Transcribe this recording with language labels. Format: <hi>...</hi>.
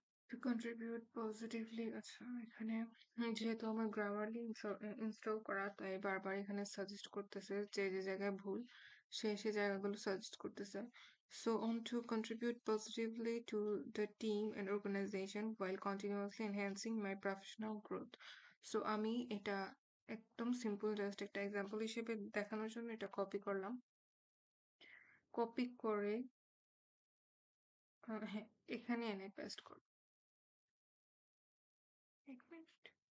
<en>To contribute positively</en> <bn>আচ্ছা এখানে যেহেতু আমার গ্রামারলি ইনস্টল করা তাই বারবার এখানে সাজেস্ট করতেছে যে জায়গায় ভুল সে জায়গাগুলো সাজেস্ট করতেছে.</bn> <en>So on to contribute positively to the team and organization while continuously enhancing my professional growth.</en> <bn>So আমি এটা একদম সিম্পল জাস্ট একটা এক্সাম্পল হিসেবে দেখানোর জন্য এটা কপি করলাম. কপি করে হ্যাঁ এখানে এনে পেস্ট করব. এক মিনিট.</bn>